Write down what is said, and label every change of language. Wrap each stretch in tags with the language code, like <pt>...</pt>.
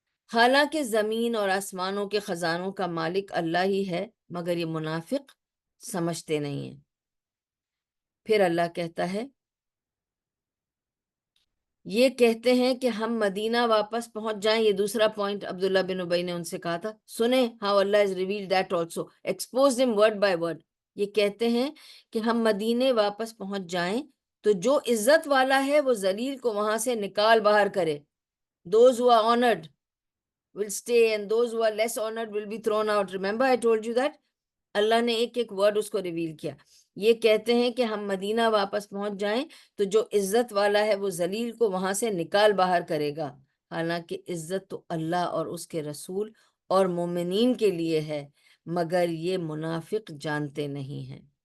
<ur>حالانکہ زمین اور آسمانوں کے خزانوں کا مالک اللہ ہی ہے، مگر یہ منافق سمجھتے نہیں ہیں. پھر اللہ کہتا ہے یہ کہتے ہیں کہ ہم مدینہ واپس پہنچ جائیں. یہ دوسرا پوائنٹ عبداللہ بن ابی نے ان سے کہا تھا.</ur> <en>سنیں how Allah has revealed that also, exposed him word by word.</en> <ur>یہ کہتے ہیں کہ ہم مدینے واپس پہنچ جائیں تو جو عزت والا ہے وہ ذلیل کو وہاں سے نکال باہر کرے.</ur> <en>Those who are honored will stay and those who are less honored will be thrown out. Remember I told you that?</en> <ur>اللہ نے ایک ایک ورڈ اس کو ریویل کیا. یہ کہتے ہیں کہ ہم مدینہ واپس پہنچ جائیں تو جو عزت والا ہے وہ ذلیل کو وہاں سے نکال باہر کرے گا. حالانکہ عزت تو اللہ اور اس کے رسول اور مومنین کے لیے ہے، مگر یہ منافق جانتے نہیں ہیں.</ur>